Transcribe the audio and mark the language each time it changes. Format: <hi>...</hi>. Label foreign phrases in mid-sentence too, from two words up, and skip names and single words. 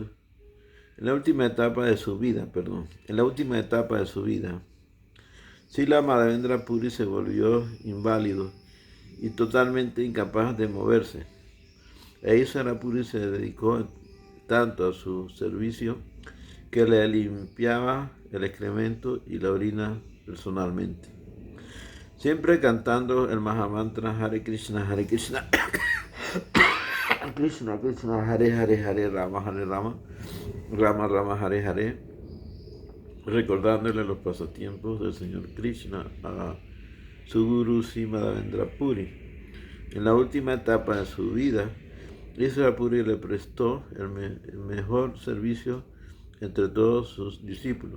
<es>En la última etapa de su vida, Srila Madhavendra Puri se volvió inválido y totalmente incapaz de moverse. Ishvara Puri se dedicó tanto a su servicio que le limpiaba el excremento y la orina personalmente. Siempre cantando el Mahamantra</es> <sa>Hare Krishna, Krishna Krishna, Hare Hare, Hare Rama, Rama Rama, Hare Hare,</sa> <es>recordándole los pasatiempos del Señor Krishna a su gurú Sri Madhavendra Puri. En la última etapa de su vida, Ishvara Puri le prestó el mejor servicio entre todos sus discípulos.</es>